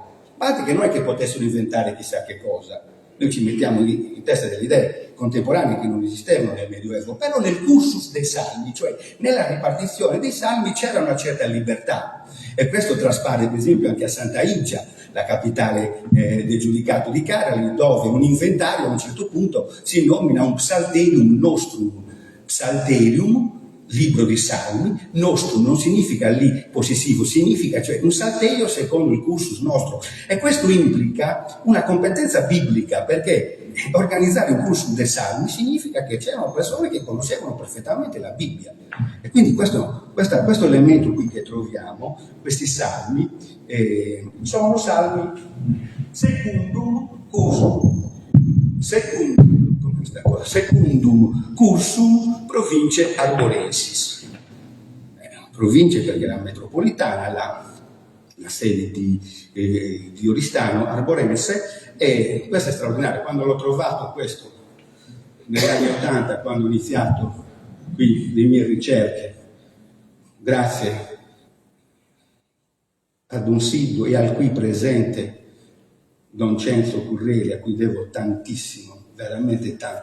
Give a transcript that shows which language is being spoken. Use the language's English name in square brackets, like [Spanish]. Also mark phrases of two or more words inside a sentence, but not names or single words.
[Italian] Guardate che non è che potessero inventare chissà che cosa. Noi ci mettiamo in testa delle idee contemporanee che non esistevano nel Medioevo, però nel cursus dei salmi, cioè nella ripartizione dei salmi, c'era una certa libertà. E questo traspare, per esempio, anche a Santa Igia, la capitale del giudicato di Carali, dove un inventario a un certo punto si nomina un [Latin] psalterium nostrum. [Italian] Psalterium, libro di salmi, nostrum non significa lì possessivo, significa cioè un salterio secondo il cursus nostro, e questo implica una competenza biblica, perché organizzare un cursus dei salmi significa che c'erano persone che conoscevano perfettamente la Bibbia, e quindi questo elemento qui che troviamo, questi salmi, sono salmi [Latin] secundum cursum, secundum cursum province arborensis. [Italian] Province perché la metropolitana, la sede di Oristano, arborense, e questo è straordinario. Quando l'ho trovato questo negli anni 80, quando ho iniziato qui le mie ricerche, grazie ad un Silvio e al qui presente Don Cenzo Curreri, a cui devo tantissimo, veramente tanto.